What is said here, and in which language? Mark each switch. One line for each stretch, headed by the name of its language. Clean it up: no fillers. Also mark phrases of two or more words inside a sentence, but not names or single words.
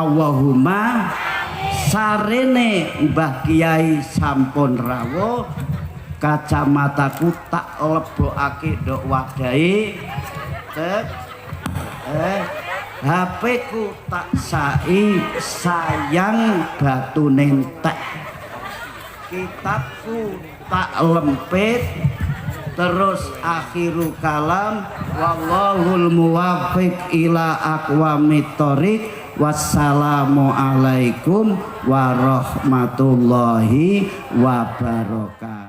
Javanese: Allahumma sarene Mbah Kiai sampun rawuh, kacamataku tak lebokake ndok wadahe. HP ku tak sai sayang batu nentek, kitabku tak lempit, terus
Arabic: آخر الكلام والله الموفق إلى أقوم الطريق. والسلام عليكم ورحمة الله وبركاته.